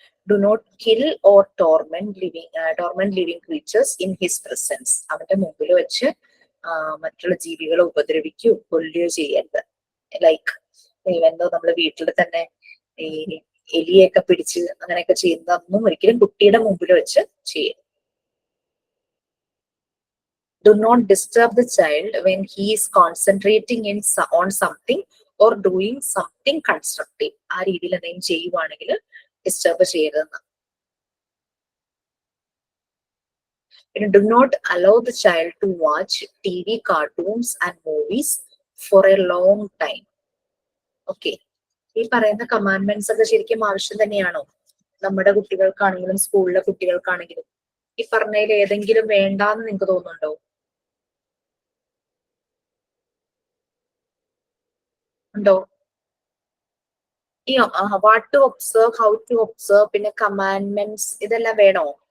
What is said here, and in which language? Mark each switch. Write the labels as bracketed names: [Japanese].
[English] Do not kill or torment living creatures in his presence. [Malayalam] അവന്റെ മുമ്പിൽ വെച്ച് മറ്റുള്ള ജീവികളെ ഉപദ്രവിക്കുകയോ കൊല്ലുകയോ ചെയ്യരുത്. ലൈക്ക് എന്തോ നമ്മള് വീട്ടിൽ തന്നെ ഈ എലിയൊക്കെ പിടിച്ച് അങ്ങനെയൊക്കെ ചെയ്യുന്നതൊന്നും ഒരിക്കലും കുട്ടിയുടെ മുമ്പിൽ വെച്ച് ചെയ്യരുത്. [English] Do not disturb the child when he is concentrating on something or doing something constructive. [Malayalam] ആ രീതിയിൽ എന്തെങ്കിലും ചെയ്യുവാണെങ്കിൽ ഡിസ്റ്റർബ് ചെയ്യരുതെന്ന്. പിന്നെ [English] do not allow the child to watch TV, cartoons and movies for a long time. Okay. [Malayalam] ഈ പറയുന്ന commandments ഒക്കെ ശരിക്കും ആവശ്യം തന്നെയാണോ നമ്മുടെ കുട്ടികൾക്കാണെങ്കിലും സ്കൂളിലെ കുട്ടികൾക്കാണെങ്കിലും? ഈ പറഞ്ഞതിൽ ഏതെങ്കിലും വേണ്ടാന്ന് നിങ്ങൾക്ക് തോന്നുന്നുണ്ടോ? ഉണ്ടോ? ഈ [English] what to observe, how to observe, [Malayalam] പിന്നെ കമാൻഡ്മെന്റ്സ്, ഇതെല്ലാം വേണോ?